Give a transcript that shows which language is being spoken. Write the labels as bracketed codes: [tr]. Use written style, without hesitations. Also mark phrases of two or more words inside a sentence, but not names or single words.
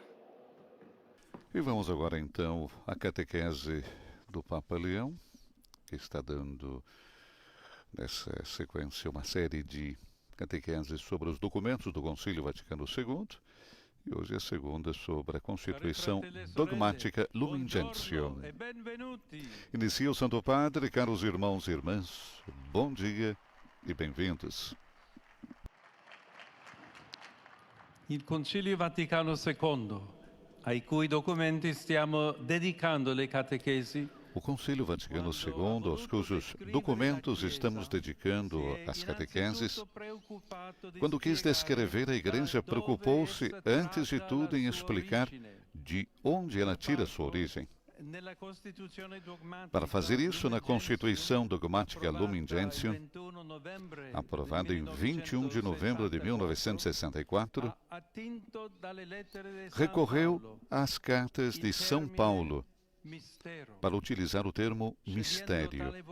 [pt] E vamos agora então à catequese do Papa Leão, que está dando nessa sequência uma série de catequeses sobre os documentos do Concílio Vaticano II, e hoje a segunda sobre a Constituição Dogmática Lumen Gentium. Inicia o Santo Padre, caros irmãos e irmãs, bom dia e bem-vindos. [it] Il Concilio Vaticano II, ai cui documenti stiamo dedicando le catechesi, [pt] o Concílio Vaticano II, aos cujos documentos estamos dedicando as catequeses, quando quis descrever a Igreja, preocupou-se, antes de tudo, em explicar de onde ela tira sua origem. Para fazer isso, na Constituição Dogmática Lumen Gentium, aprovada em 21 de novembro de 1964, recorreu às cartas de São Paulo para utilizar o termo mistério.